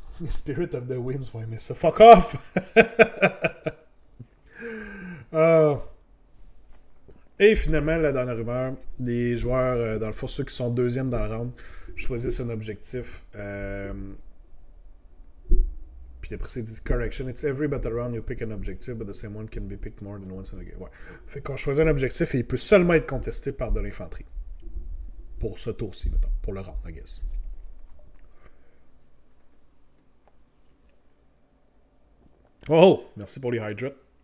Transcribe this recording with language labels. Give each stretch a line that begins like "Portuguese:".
French: Spirit of the Winds vont aimer ça.
English: Fuck off!
French: Et finalement, la dernière rumeur, les joueurs, dans le fond, ceux qui sont 2e dans le round, choisissent un objectif. Puis après ça, ils disent correction.
English: It's every battle round you pick an objective, but the same one can be picked more than once in a game.
French: Ouais. Fait qu'on choisit un objectif et il peut seulement être contesté par de l'infanterie. Pour ce tour-ci, mettons. Pour le round,
English: I guess.
French: Oh! Merci pour les hydrates.